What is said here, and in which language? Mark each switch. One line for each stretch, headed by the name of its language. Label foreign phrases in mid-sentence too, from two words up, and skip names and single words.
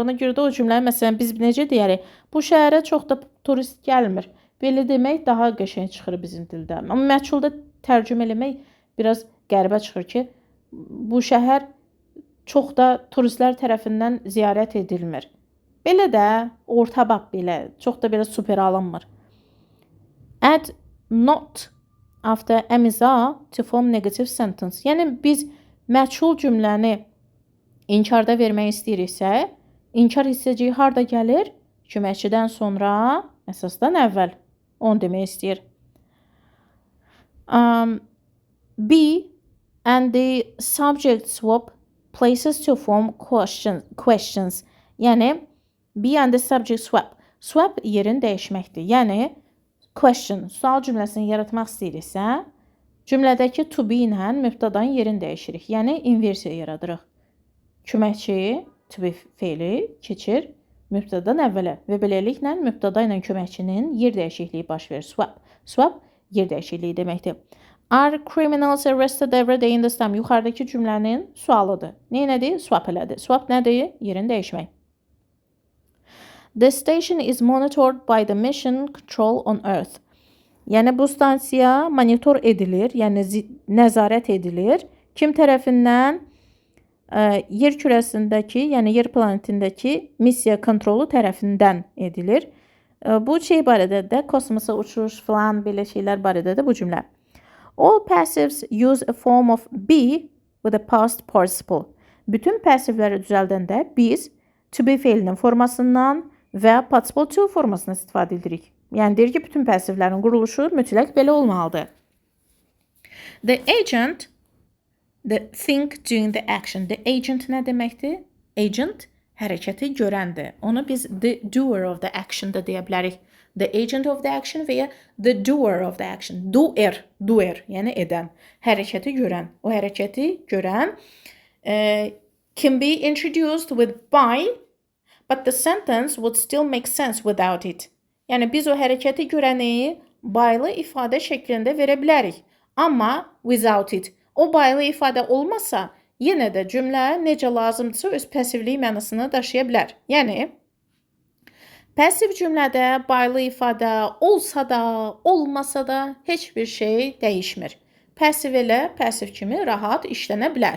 Azerbaijani: Ona görə də o cümlə, məsələn, biz necə deyərik? Bu şəhərə çox da turist gəlmir. Belə demək daha qəşəng çıxır bizim dildə. Amma məchulda tərcümə eləmək biraz qəribə çıxır ki, bu şəhər çox da turistlər tərəfindən ziyarət edilmir. Belə də ortabaq belə, çox da belə super alınmır.
English: Add not after əmiza to form negative sentence.
Azerbaijani: Yəni biz məchul cümləni inkarda vermək istəyiriksə, inkar hissəciyi harda gəlir? Köməkçidən sonra, əsasdan əvvəl. Onu demək istəyir.
English: Be and the subject swap places to form questions. Yəni be and the subject swap.
Azerbaijani: Swap yerin dəyişməkdir. Yəni question, sual cümləsini yaratmaq istəyiriksə, cümlədəki
English: to be
Azerbaijani: ilə mübtədanın yerini dəyişirik. Yəni inversiya yaradırıq. Köməkçi
English: to be
Azerbaijani: feili keçir mübtədadan əvvələ və beləliklə mübtəda ilə köməkçinin yer dəyişikliyi baş verir. Swap yer dəyişikliyi deməkdir.
English: Are criminals arrested every day in this time?
Azerbaijani: Yuxarıdakı cümlənin sualıdır. Nədir? Swap elədir. Swap nədir? Yerini dəyişmək.
English: The station is monitored by the mission control on Earth.
Azerbaijani: Yəni bu stansiya monitor edilir, yəni nəzarət edilir. Kim tərəfindən? Yer kürəsindəki, yəni yer planetindəki missiya kontrolu tərəfindən edilir. Bu şey barədə də kosmosa uçuş falan belə şeylər barədə də bu cümlə.
English: All passives use a form of be with a past participle.
Azerbaijani: Bütün passivləri düzəldəndə biz
English: to be
Azerbaijani: feilinin formasından və
English: participle to
Azerbaijani: formasından istifadə edirik. Yəni deyir ki, bütün passivlərin quruluşu mütləq belə olmalıdır.
English: The agent the thing doing the action. The agent
Azerbaijani: nə deməkdir? Agent hərəkəti görəndir. Onu biz
English: the doer of the action
Azerbaijani: da deyə bilərik.
English: The agent of the action
Azerbaijani: və ya
English: the doer of the action.
Azerbaijani: Doer, yəni edən. Hərəkəti görən. O hərəkəti görən
English: can be introduced with by, but the sentence would still make sense without it.
Azerbaijani: Yəni biz o hərəkəti görəni by'lı ifadə şəklində verə bilərik.
English: Amma without it.
Azerbaijani: O by'lı ifadə olmasa, yenə də cümlə necə lazımdırsa öz passivliyi mənasını daşıya bilər. Yəni, passiv cümlədə by'lı ifadə olsa da, olmasa da heç bir şey dəyişmir. Passiv elə, passiv kimi rahat işlənə bilər.